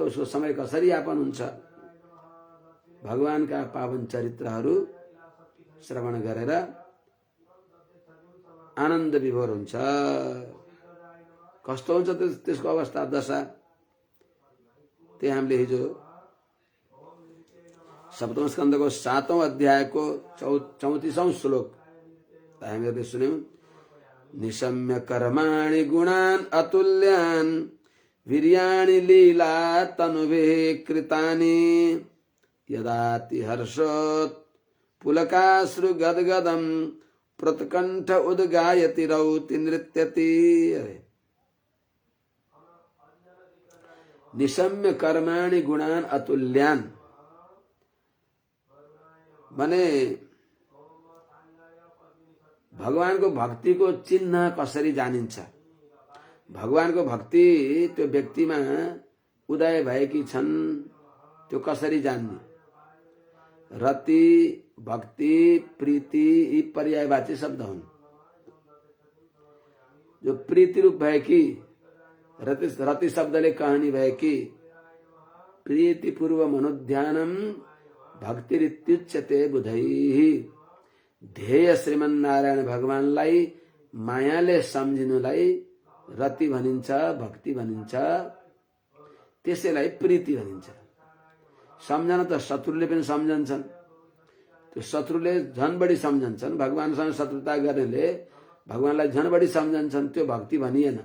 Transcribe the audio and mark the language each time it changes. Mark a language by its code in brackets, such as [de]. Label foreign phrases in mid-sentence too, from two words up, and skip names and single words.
[ne] उसको समय कसरी यापन हुन्छ? भगवानका पावन चरित्रहरू श्रवण गरेर आनन्द विभोर हुन्छ। कस्तो हुन्छ त्यसको अवस्था दशा? त्यही हामीले हिजो सप्तम स्कन्धको 7औं अध्यायको 34औं श्लोक हामीहरूले सुन्यौं। [sa] निशम्य कर्माणि गुणान् अतुल्यान् वीर्याणि लीला तनुभिः कृतानि यदाति हर्षोत् पुलकाश्रु गदगदं प्रत्कण्ठ उद्गायति रौति नृत्यति। निशम्य कर्माणि गुणान् अतुल्यान् [ne] माने भगवानको भक्तिको चिन्ह कसरी जानिन्छ? भगवानको भक्ति त्यो व्यक्तिमा उदय भएकी छन्, त्यो कसरी जान्ने? रति, भक्ति, प्रीति यी पर्यायवाची शब्द हुन्। जो प्रीति रूप भएकी, रति शब्दले कहानी भएकी, [sa] प्रीति पूर्व मनोध्यानम भक्तिरित्युच्यते बुधैः। [ne] ध्येय श्रीमन्नारायण भगवानलाई मायाले सम्झिनुलाई रति भनिन्छ, भक्ति भनिन्छ, त्यसैलाई प्रीति भनिन्छ। सम्झन त शत्रुले पनि सम्झन्छन्, त्यो शत्रुले झन बढी सम्झन्छन्। भगवानसँग शत्रुता गर्नेले भगवानलाई झन बढी सम्झन्छन्, त्यो भक्ति भनिएन।